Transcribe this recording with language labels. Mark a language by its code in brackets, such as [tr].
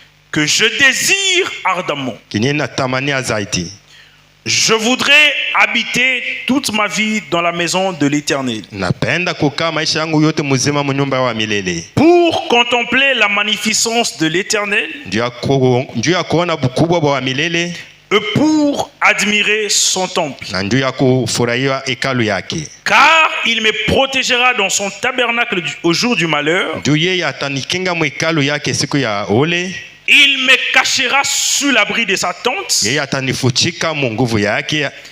[fr] que je désire ardemment. [sw] kenye natamania zaidi. [fr] Je voudrais habiter toute ma vie dans la maison de l'Éternel [sw] Napenda kukaa maisha yangu yote mzima mu nyumba wa milele. [fr] pour contempler la magnificence de l'Éternel [sw] Njuu ya kuona bukubwa wa milele [fr] et pour admirer son temple. [sw] na njuu ya kufurahia hekalu yake. [fr] Car il me protégera dans son tabernacle au jour du malheur. [sw] Njuu yeye atanikinga mu hekalu yake siku ya ole. [fr] Il me cachera sous l'abri de sa tente [sw] Yeye atanifuchika mu nguvu yake